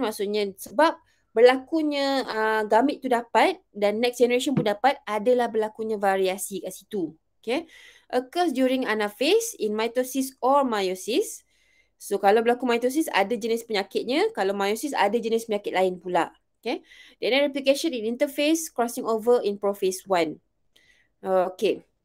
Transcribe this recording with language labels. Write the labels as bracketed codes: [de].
[ms] Maksudnya sebab berlakunya gamete tu dapat dan next generation pun dapat, adalah berlakunya variasi kat situ. [en] Okay. Occurs during anaphase in mitosis or meiosis. [ms] So, kalau berlaku mitosis ada jenis penyakitnya. Kalau meiosis ada jenis penyakit lain pula. Okay. [en] Then replication in interphase, crossing over in prophase 1. Okay.